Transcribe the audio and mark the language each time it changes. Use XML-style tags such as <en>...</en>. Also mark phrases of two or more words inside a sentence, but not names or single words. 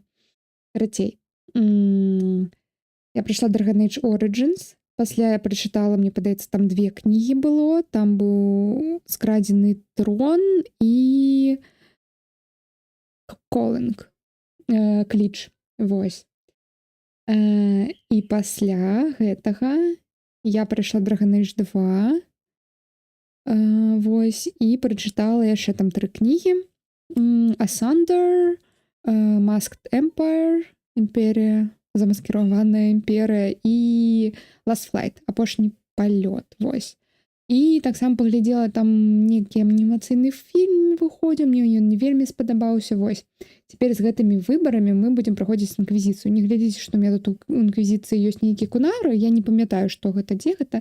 <be>Карацей, я прайшла Dragon Age Origins, пасля я прачытала, мне падаецца, там 2 кнігі было, там быў скрадзены трон і Calling, кліч, вось. І пасля гэтага я прайшла Dragon Age 2, вось, і прачытала яшчэ там 3 кнігі. Asunder, Masked Empire, Імперія, замаскіраваная імперія і Last Flight, апошні палёт, вось. І таксама паглядзела там нейкі анімацыйны фільм выходзіў, мне ён не вельмі спадабаўся, вось. Цяпер з гэтымі выбарамі мы будзем праходзіць Інквізіцыю. Не глядзіце, што</be> <ru>у меня</ru> <be>тут у Інквізіцыі ёсць нейкі кунары, я не памятаю, што гэта, дзе гэта.</be>